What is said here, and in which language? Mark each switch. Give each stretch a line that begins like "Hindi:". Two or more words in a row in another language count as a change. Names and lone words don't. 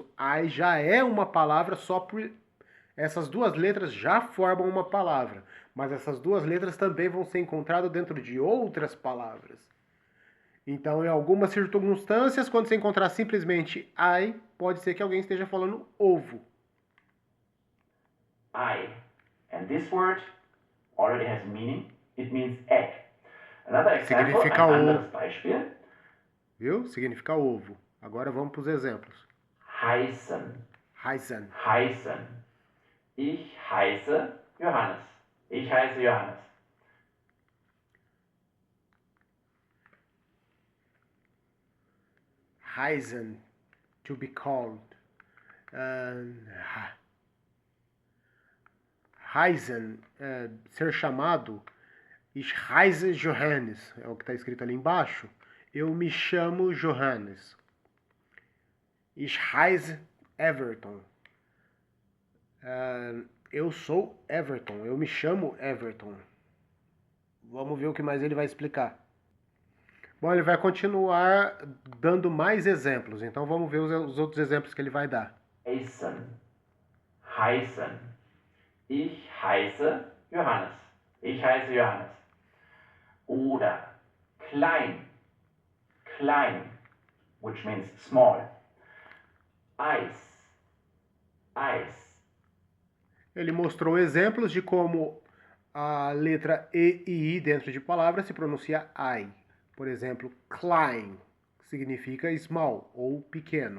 Portuguese: I já é uma palavra só por. Essas duas letras já formam uma palavra, mas essas duas letras também vão ser encontradas dentro de outras palavras. Então, em algumas circunstâncias, quando você encontrar simplesmente I, pode ser que alguém esteja falando ovo.
German: I.
English: And this word already has meaning. It means egg. Another example,
Portuguese: Significa
German: ein
Portuguese: ovo.
German: anderes Beispiel.
Portuguese: Viu? Significa ovo. Agora vamos para os exemplos.
German: Heißen. Heißen. Heißen. Ich heiße Johannes. Ich heiße Johannes. Heißen.
English: To be called.
German: Heißen.
Portuguese: Ser chamado.
German: Ich heiße Johannes.
Portuguese: É o que está escrito ali embaixo. Eu me chamo Johannes.
German: Ich heiße Everton.
Portuguese: Eu sou Everton. Eu me chamo Everton. Vamos ver o que mais ele vai explicar. Bom, ele vai continuar dando mais exemplos. Então vamos ver os outros exemplos que ele vai dar.
German: Heißen. Heißen. Ich heiße Johannes. Ich heiße Johannes. Oder klein. Klein,
English: which means small.
German: Eis. Eis.
Portuguese: Ele mostrou exemplos de como a letra E e I dentro de palavras se pronuncia I. Por exemplo, klein, que significa small ou pequeno.